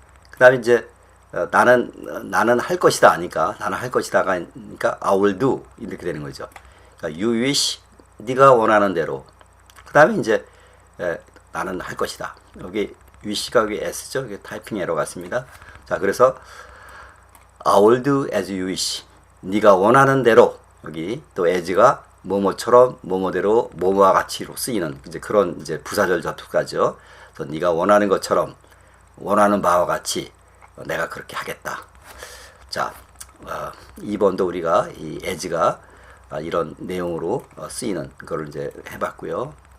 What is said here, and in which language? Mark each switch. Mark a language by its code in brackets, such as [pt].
[ko] 그 다음에 이제 나는 할 것이다 하니까 나는 할 것이다가 그러니까 I will do 이렇게 되는 거죠. 그러니까 you wish 네가 원하는 대로. 그 다음에 이제 나는 할 것이다. 여기 wish가 여기 s죠. 여기 타이핑 에러 같습니다. [en] 자, 그래서 I will do as you wish. [ko] 네가 원하는 대로. 여기 또 as가 뭐뭐처럼 뭐뭐대로 뭐뭐와 같이로 쓰이는 이제 그런 이제 부사절 접속사죠. 그래서 네가 원하는 것처럼 원하는 바와 같이 내가 그렇게 하겠다. 자, 2번도 우리가 이 as가 이런 내용으로 쓰이는 거를 이제 해봤고요.